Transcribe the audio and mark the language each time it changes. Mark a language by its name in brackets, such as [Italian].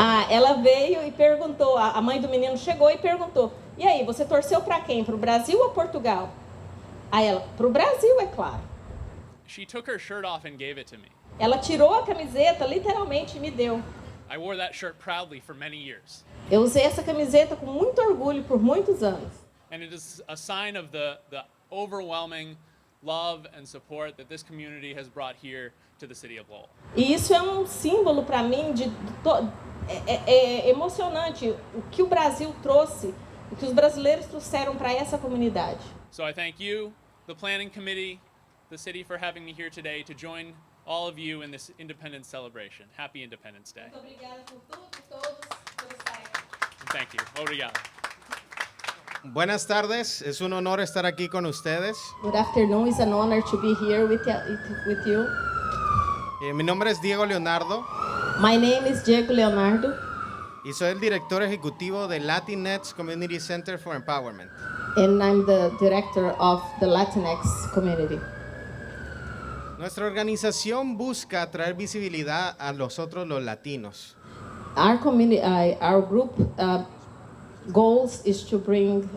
[Portuguese] Ela veio e perguntou, a mãe do menino chegou e perguntou: "E aí, você torceu para quem? Para o Brasil ou Portugal?" Aí ela: "Para o Brasil, é claro." [English] She took her shirt off and gave it to me. [Portuguese] Ela tirou a camiseta, literalmente, e me deu. [English] I wore that shirt proudly for many years. [Portuguese] Eu usei essa camiseta com muito orgulho por muitos anos. [English] And it is a sign of the overwhelming love and support that this community has brought here to the city of Lowell. [Portuguese] E isso é um símbolo para mim é emocionante o que o Brasil trouxe, que os brasileiros trouxeram para essa comunidade. [English] So I thank you, the planning committee, the city for having me here today to join all of you in this Independence celebration. Happy Independence Day. [Portuguese] Muito obrigada por tudo e todos por estarem aqui. [English] Thank you. [Portuguese] Obrigado. [Spanish] Buenas tardes, es un honor estar aquí con ustedes. [English] Good afternoon. It's an honor to be here with you. [Spanish] Mi nombre es Diego Leonardo [English] My name is Diego Leonardo, [Spanish] y soy el director ejecutivo de Latinx Community Center for Empowerment. [English] and I'm the director of the Latinx community. [Spanish] Nuestra organización busca traer visibilidad a nosotros los latinos. [English] Our community, our group goals is to bring.